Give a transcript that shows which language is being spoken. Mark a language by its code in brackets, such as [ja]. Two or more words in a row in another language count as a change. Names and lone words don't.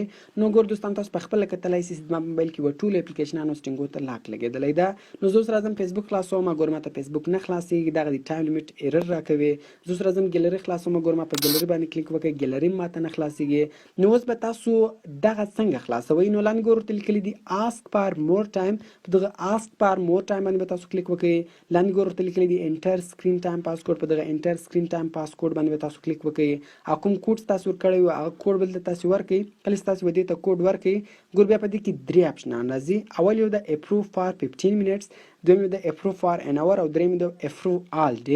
[ps] نو ګور دوستان تاسو په خپل کتلای شئ زما په موبایل کې و ټول اپلیکیشنانو سټینګو ته لاک لګیدلی ده. نو زه سره فیسبوک خلاصوم، ګور ماته فیسبوک نه خلاصيږي، دغه د [en] time limit error [ps] راکوي. زه سره ګیلري خلاصوم، ګور ما په ګیلري باندې کلیک وکړئ، ګیلري ماته نه خلاصيږي. نو اوس به تاسو دغه څنګه خلاصوي؟ نو لاندې ګور ته لیکلي دي [en] ask for more time, [ps] په دغه [en] ask for more time [ps] باندې به تاسو کلیک وکړئ. لاندې ګور ته لیکلي دي [en] enter screen time passcode, [ps] په دغه [en] enter screen time passcode [ps] باندې به تاسو کلیک وکړئ او کوم کوډ تاسو ورکړی و هغه کوډ بل تاسو ورکړئ. کله چې تاسو ودې ته کوډ ورکړئ ګور بیا په دې کې درې اپشنان راځي. اول یو د [en] approve for 15 minutes, [ps] دویم یو د [en] approve for an hour, [ps] او دریم د [en] approve all day.